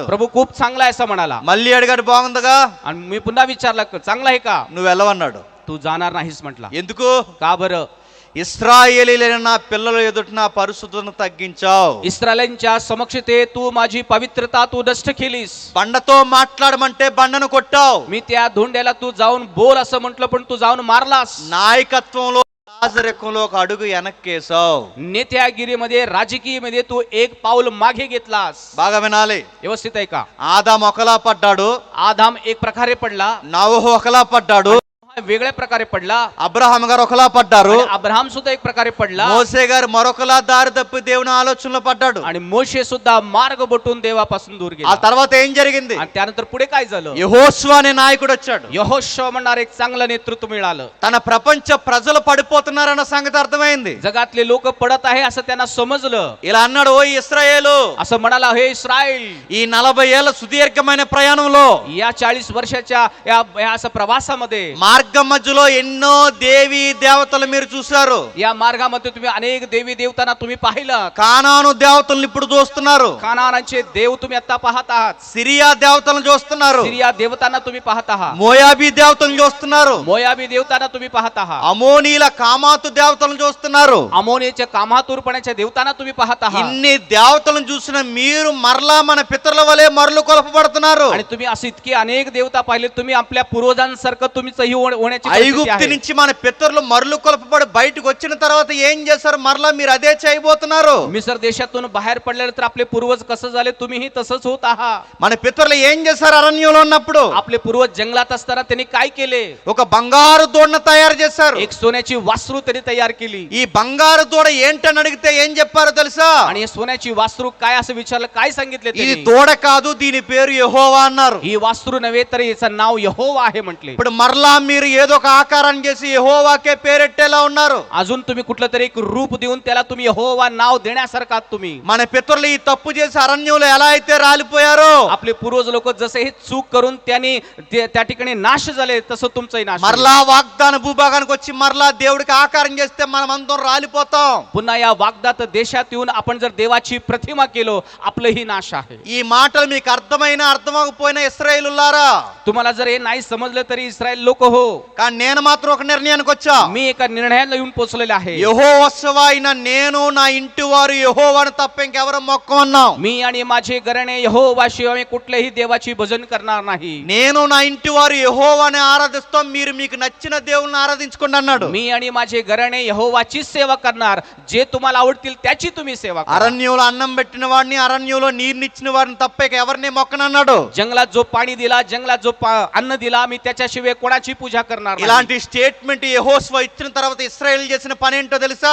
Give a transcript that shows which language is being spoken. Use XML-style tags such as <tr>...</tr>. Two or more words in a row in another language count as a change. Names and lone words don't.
<mr>प्रभू खूप चांगला आहे असं म्हणाला.</mr> <te>మళ్ళీ అడిగాడు, బాగుందిగా?</te> <mr>आणि मी पुन्हा विचारला, चांगला आहे का?</mr> <te>నువ్వు వెళ్ళవన్నాడు.</te> <mr>तू जाणार नाहीस म्हटला.</mr> <te>ఎందుకు?</te> <mr>का बरं?</mr> <te>ఇశ్రాయేలీలైన నా పిల్లల ఎదుట నా పరిశుద్ధతను తగ్గించావు.</te> <mr>इस्रायलांच्या समक्षते तू माझी पवित्रता तू नष्ट केलीस.</mr> <te>బండతో మాట్లాడమంటే బండను కొట్టావు.</te> <mr>मी त्या धोंड्याला तू जाऊन बोल असं म्हटलं पण तू जाऊन मारलास.</mr> <te>నాయకత్వంలో రాజరికంలో ఒక అడుగు వెనక్కేసావు.</te> <mr>नेत्यागिरीमध्ये राजकीयमध्ये तू एक पाऊल मागे घेतलास.</mr> <te>బాగా వినాలి.</te> <mr>व्यवस्थित आहे का.</mr> <te>ఆదాము ఒకలా పడ్డాడు,</te> <mr>आदाम एक प्रकारे पडला,</mr> <te>నోవహు ఒకలా పడ్డాడు,</te> <mr>वेगळ्या प्रकारे पडला,</mr> <te>అబ్రహాం గారు ఒకలా పడ్డారు,</te> <mr>आणि अब्राहम सुद्धा एक प्रकारे पडला,</mr> <te>మోసే గారు మరొకలా దారి తప్పి దేవుని ఆలోచనలో పడ్డాడు.</te> <mr>आणि मोशे सुद्धा मार्ग बटून देवापासून दूर</mr> <te>ఆ</te> <mr>गेला.</mr> <te>తర్వాత ఏం జరిగింది?</te> <mr>आणि त्यानंतर पुढे काय झालं,</mr> <te>యెహోషువ అనే నాయకుడు వచ్చాడు.</te> <mr>यहोशुवा म्हणणारे एक चांगलं नेतृत्व मिळालं.</mr> <te>తన ప్రపంచ ప్రజలు పడిపోతున్నారన్న సంగతి అర్థమైంది.</te> <mr>जगातले लोक पडत आहे असं त्यांना समजलं.</mr> <te>ఇలా అన్నాడు, ఓ ఇశ్రాయేలు,</te> <mr>असं म्हणाला, हे इस्रायल,</mr> <te>ఈ 40 ఏళ్ల సుదీర్ఘమైన ప్రయాణంలో</te> <mr>या 40 वर्षाच्या या असं प्रवासामध्ये</mr> <te>మార్గం మధ్యలో ఎన్నో దేవి దేవతలు మీరు చూశారు.</te> <mr>या मार्गामध्ये तुम्ही अनेक देवी देवतांना तुम्ही पाहिलं.</mr> <te>కానాను దేవతలను ఇప్పుడు చూస్తున్నారు.</te> <mr>कानानाचे देव तुम्ही आता पाहत आहात.</mr> <te>సిరియా దేవతలను చూస్తున్నారు.</te> <mr>सिरिया देवतांना तुम्ही पाहत आहात.</mr> <te>మోయాబీ దేవతలను చూస్తున్నారు.</te> <mr>मोयाबी देवतांना तुम्ही पाहत आहात.</mr> <te>అమోనీల కామాతు దేవతలను చూస్తున్నారు.</te> <mr>अमोनीच्या कामातूरपणाच्या देवतांना तुम्ही पाहत आहात.</mr> <te>ఇన్ని దేవతలను చూసిన మీరు మరలా మన పితరుల వలె మరలు కొలపబడుతున్నారు.</te> <mr>आणि तुम्ही असे इतके अनेक देवता पाहिले, तुम्ही आपल्या पूर्वजांसारखं तुम्ही सही होण्याची परिस्थिती</mr> <te>ఐగుప్తు</te> <mr>आहे.</mr> <te>నుంచి మన పితరులు మరలు కొలపబడి బయటకు వచ్చిన తర్వాత ఏం చేశారు? మరలా మీరు అదే చేయబోతున్నారు.</te> <mr>मिसर देशातून बाहेर पडल्यानंतर आपले पूर्वज कसं झाले, तुम्हीही तसंच होत आहात.</mr> <te>మన పితరులు ఏం చేశారు? అరణ్యంలో ఉన్నప్పుడు</te> <mr>आपले पूर्वज जंगलात असताना त्यांनी काय केले,</mr> <te>ఒక బంగారు దూడను తయారు చేశారు.</te> <mr>एक सोन्याची वासरू त्यांनी तयार केली.</mr> <te>ఈ బంగారు దూడ ఏంటని అడిగితే ఏం చెప్పారో తెలుసా?</te> <mr>आणि हे सोन्याची वासरू काय असं विचारलं, काय सांगितले</mr> <te>ఇది</te> <mr>त्यांनी?</mr> <te>దూడ కాదు, దీని పేరు యెహోవా అన్నారు.</te> <mr>ही वासरू नव्हे तर याचं नाव यहोवा आहे म्हटले.</mr> <te>ఇప్పుడు మరలా మీరు ఏదో ఒక ఆకారాన్ని చేసి యెహోవాకే పేరెట్టేలా ఉన్నారు.</te> <mr>अजून तुम्ही कुठलं तरी एक रूप देऊन त्याला तुम्ही यहोवा नाव देण्यासारखा तुम्ही.</mr> <te>మన పితరులు ఈ తప్పు చేసి అరణ్యంలో ఎలా అయితే రాలిపోయారో,</te> <mr>आपले पूर्वज लोक जसे हे चूक करून त्यांनी त्या ठिकाणी नाश झाले, तसं तुमचंही नाश होईल.</mr> <te>మరలా వాగ్దాన భూభాగానికి వచ్చి మరలా దేవుడికి ఆకారం చేస్తే మనం అందరం రాలిపోతాం.</te> <mr>पुन्हा या वाग्दात देशात येऊन आपण जर देवाची प्रतिमा केलो, आपलंही नाश आहे.</mr> <te>ఈ మాటలు మీకు అర్థమైనా అర్థమకపోయినా ఇశ్రాయేలులారా,</te> <mr>तुम्हाला जर हे नाही समजलं तरी इस्रायल लोक हो,</mr> <te>కానీ నేను మాత్రం ఒక నిర్ణయానికి వచ్చా.</te> <mr>मी एका निर्णयाला येऊन पोहोचलेले आहे.</mr> <te>యెహోవా అయిన నేను నా ఇంటి వారు యెహోవాను తప్ప ఇంకెవరు మొక్కమన్నాం.</te> <mr>मी आणि माझे घराणे यहोवाशिवाय आम्ही कुठल्याही देवाची भजन करणार नाही.</mr> <te>నేను నా ఇంటి వారు యెహోవాని ఆరాధిస్తాం, మీరు మీకు నచ్చిన దేవుని ఆరాధించుకోండి అన్నాడు.</te> <mr>मी आणि माझे घराणे यहोवाची सेवा करणार, जे तुम्हाला आवडतील त्याची तुम्ही सेवा करा.</mr> <te>అరణ్యంలో అన్నం పెట్టిన వాడిని, అరణ్యంలో నీరునిచ్చిన వారిని తప్ప ఇక ఎవరిని మొక్కనన్నాడు.</te> <mr>जंगलात जो पाणी दिला, जंगलात जो अन्न दिला, मी त्याच्याशिवाय कोणाची पूजा करणार नाही.</mr> <te>ఇలాంటి స్టేట్మెంట్ యెహోషువ ఇచ్చిన తర్వాత ఇశ్రాయేల్ చేసిన పని ఏంటో తెలుసా?</te>